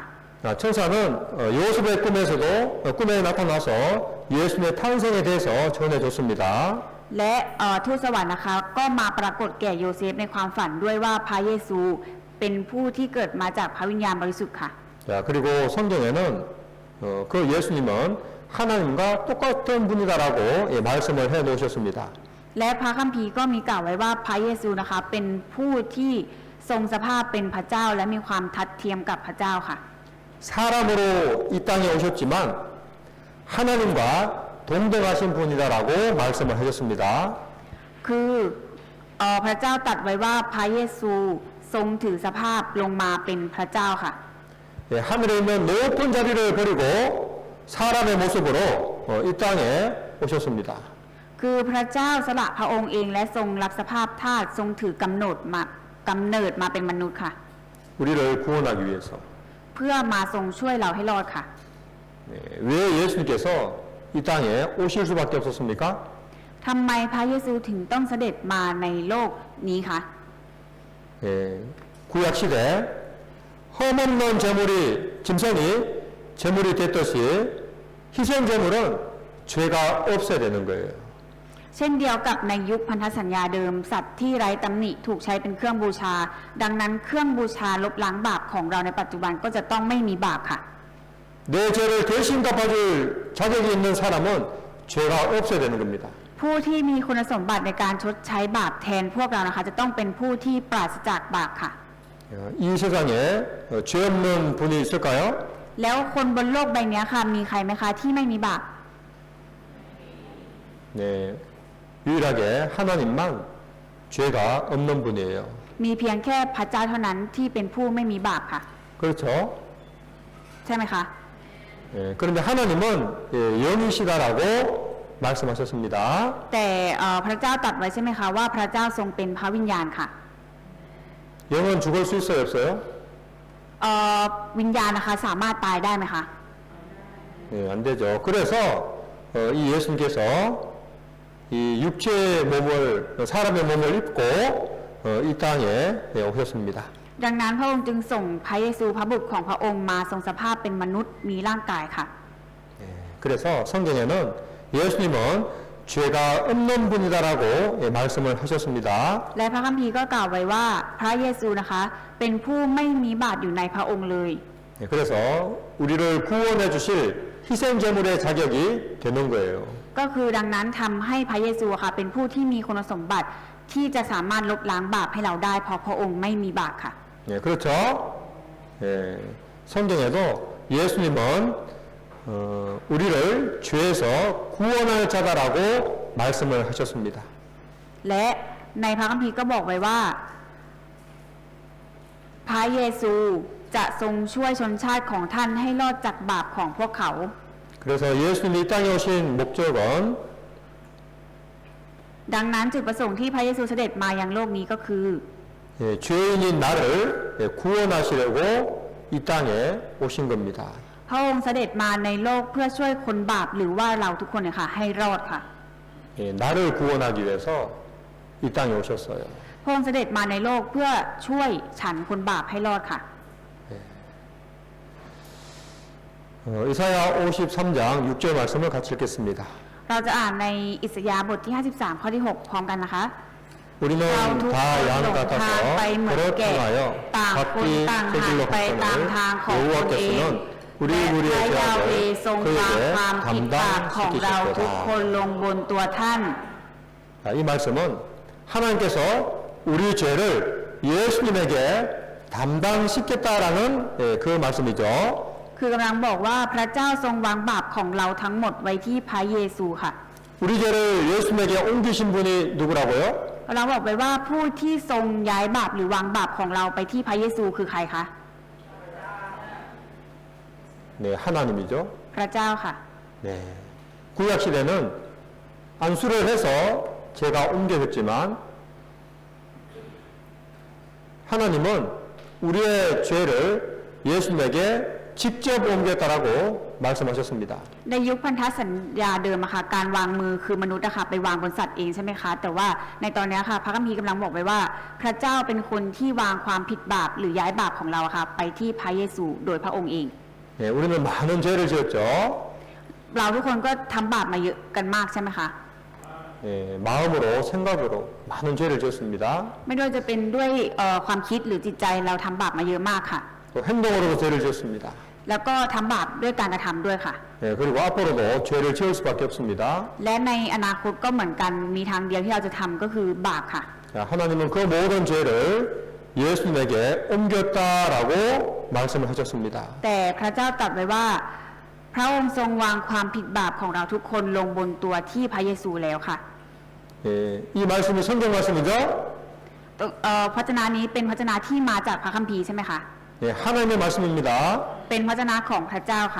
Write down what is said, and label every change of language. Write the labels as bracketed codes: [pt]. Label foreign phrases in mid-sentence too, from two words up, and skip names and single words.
[ko] 천사는 요셉의 꿈에서도 꿈에 나타나서 예수님의 탄생에 대해서 전해줬습니다. [th] และทูตสวรรค์นะคะก็มาปรากฏแก่โยเซฟในความฝันด้วยว่าพระเยซูเป็นผู้ที่เกิดมาจากพระวิญญาณบริสุทธิ์ค่ะ [ko] 자, 그리고 성경에는 그 예수님은 하나님과 똑같은 분이다라고 말씀을 해 놓으셨습니다. [th] และพระคัมภีร์ก็มีกล่าวไว้ว่าพระเยซูนะคะเป็นผู้ที่ทรงสภาพเป็นพระเจ้าและมีความทัดเทียมกับพระเจ้าค่ะ [ko] 사람으로 이 땅에 오셨지만 하나님과 동등하신 분이다라고 말씀을 하셨습니다. [th] คือพระเจ้าตรัสไว้ว่าพระเยซูทรงถือสภาพลงมาเป็นพระเจ้าค่ะ [ko] 하늘에 있는 높은 자리를 버리고 사람의 모습으로 이 땅에 오셨습니다. [th] คือพระเจ้าสละพระองค์เองและทรงรับสภาพทาสทรงถือกำเนิดมาเป็นมนุษย์ค่ะ [ko] 우리를 구원하기 위해서. [th] เพื่อมาทรงช่วยเราให้รอดค่ะ [ko] 왜 예수님께서 이 땅에 오실 수밖에 없었습니까? [th] ทำไมพระเยซูถึงต้องเสด็จมาในโลกนี้คะ [ko] 구약 시대 흠없는 제물이 짐승이 제물이 됐듯이 희생 제물은 죄가 없어야 되는 거예요. [th] เช่นเดียวกับในยุคพันธสัญญาเดิมสัตว์ที่ไร้ตำหนิถูกใช้เป็นเครื่องบูชา ดังนั้นเครื่องบูชาลบล้างบาปของเราในปัจจุบันก็จะต้องไม่มีบาปค่ะ [ko] 내 죄를 대신 갚아줄 자격이 있는 사람은 죄가 없어야 되는 겁니다. [th] ผู้ที่มีคุณสมบัติในการชดใช้บาปแทนพวกเรานะคะจะต้องเป็นผู้ที่ปราศจากบาปค่ะ [ko] 이 세상에 죄 없는 분이 있을까요? [th] แล้วคนบนโลกใบนี้ค่ะมีใครไหมคะที่ไม่มีบาป [ko] 네, 유일하게 하나님만 죄가 없는 분이에요. [th] มีเพียงแค่พระเจ้าเท่านั้นที่เป็นผู้ไม่มีบาปค่ะ [ko] 그렇죠? [th] ใช่ไหมคะ [ko] 그런데 하나님은 영이시다라고 말씀하셨습니다. [th] แต่พระเจ้าตรัสไว้ใช่ไหมคะว่าพระเจ้าทรงเป็นพระวิญญาณค่ะ [ko] 영은 죽을 수 있어요, 없어요? [th] วิญญาณนะคะสามารถตายได้ไหมคะ [ko] 안 되죠. 그래서 이 예수님께서 이 육체의 몸을 사람의 몸을 입고 이 땅에 오셨습니다. [th] ดังนั้นพระองค์จึงส่งพระเยซูพระบุตรของพระองค์มาทรงสภาพเป็นมนุษย์มีร่างกายค่ะ [ko] 그래서 성경에는 예수님은 죄가 없는 분이다라고 말씀을 하셨습니다. [th] และพระคัมภีร์ก็กล่าวไว้ว่าพระเยซูนะคะเป็นผู้ไม่มีบาปอยู่ในพระองค์เลย [ko] 그래서 우리를 구원해 주실 희생 제물의 자격이 되는 거예요. [th] ก็คือดังนั้นทำให้พระเยซูค่ะเป็นผู้ที่มีคุณสมบัติที่จะสามารถลบล้างบาปให้เราได้เพราะพระองค์ไม่มีบาปค่ะ [ko] 그렇죠? 성경에도 예수님은 우리를 죄에서 구원할 자다라고 말씀을 하셨습니다. [th] และในพระคัมภีร์ก็บอกไว้ว่าพระเยซูจะทรงช่วยชนชาติของท่านให้รอดจากบาปของพวกเขา [ko] 그래서 예수님이 이 땅에 오신 목적은 [th] ดังนั้นจุดประสงค์ที่พระเยซูเสด็จมายังโลกนี้ก็คือ [ko] 죄인인 나를 구원하시려고 이 땅에 오신 겁니다. [th] พระองค์เสด็จมาในโลกเพื่อช่วยคนบาปหรือว่าเราทุกคนเนี่ยค่ะให้รอดค่ะ [ko] 나를 구원하기 위해서 이 땅에 오셨어요. [th] พระองค์เสด็จมาในโลกเพื่อช่วยฉันคนบาปให้รอดค่ะ [ko] 이사야 53장 6절 말씀을 같이 읽겠습니다. [th] เราจะอ่านในอิสยาห์บทที่53ข้อที่6พร้อมกันนะคะ [ko] 우리는 [th] เราทุกคน [ko] 다 [th] หล [ko] 양 [th] งทาง [ko] 같아서 [th] ไปเหมือนแกะ [ko] 그렇다하여 [th] ต่างคน [ko] 각기 [th] ต่าง [ko] 새 [th] หา [ko] 길로 [th] ไปตามทางของตนเอง [ko] 여호와께서는 우리 [th] และพ [ko] 우리의 [th] ระยาเว [ko] 죄악을 [th] ทรงวาง [ko] 그에게 [th] ความผิดบาปของเราทุกคน [ko] 담당시키셨도다. [th] ลงบนตัวท่าน [ko] 이 말씀은 하나님께서 우리 죄를 예수님에게 담당시켰다라는 그 말씀이죠. [th] คือกำลังบอกว่าพระเจ้าทรงวางบาปของเราทั้งหมดไว้ที่พระเยซูค่ะ [ko] 우리 죄를 예수님에게 옮기신 분이 누구라고요? [th] เราบอกไปว่าผู้ที่ทรงย้ายบาปหรือวางบาปของเราไปที่พระเยซูคือใครคะ [ko] 네, 하나님이죠. [th] พระเจ้าค่ะ [ko] 네. 구약 시대는 안수를 해서 제가 옮겨졌지만 하나님은 우리의 죄를 예수님에게 직접 옮겼다라고 말씀하셨습니다. [th] ในยุคพันธสัญญาเดิมอะค่ะการวางมือคือมนุษย์อะค่ะไปวางบนสัตว์เองใช่ไหมคะแต่ว่าในตอนนี้ค่ะพระคัมภีร์กำลังบอกไว้ว่า พระเจ้าเป็นคนที่วางความผิดบาปหรือย้ายบาปของเราอะค่ะไปที่พระเยซูโดยพระองค์เอง [ko] 네, 우리는 많은 죄를 지었죠. [th] เราทุกคนก็ทำบาปมาเยอะกันมากใช่ไหมคะ [ko] 네, 마음으로 생각으로 많은 죄를 지었습니다. [th] ไม่ว่าจะเป็นด้วยความคิดหรือจิตใจเราทำบาปมาเยอะมากค่ะ [ko] 또 행동으로도 죄를 지었습니다. [th] แล้วก็ทำบาปด้วยการกระทำด้วยค่ะ [ko] 네, 그리고 앞으로도 죄를 지을 수밖에 없습니다. [th] และในอนาคตก็เหมือนกันมีทางเดียวที่เราจะทำก็คือบาปค่ะ [ko] 자, 하나님은 그 모든 죄를 예수님에게 옮겼다라고 말씀을 하셨습니다. [th] แต่พระเจ้าตรัสไว้ว่า พระองค์ทรงวางความผิดบาปของเราทุกคนลงบนตัวที่พระเยซูแล้วค่ะ [ko] 예, 이 말씀이 성경 말씀이죠? [th] พระเจนานี้เป็นพระเจนาที่มาจากพระคัมภีร์ใช่ไหมคะ [ko] 예, 하나님의 말씀입니다. [th] เป็นพระเจนาของพระเจ้าค่ะ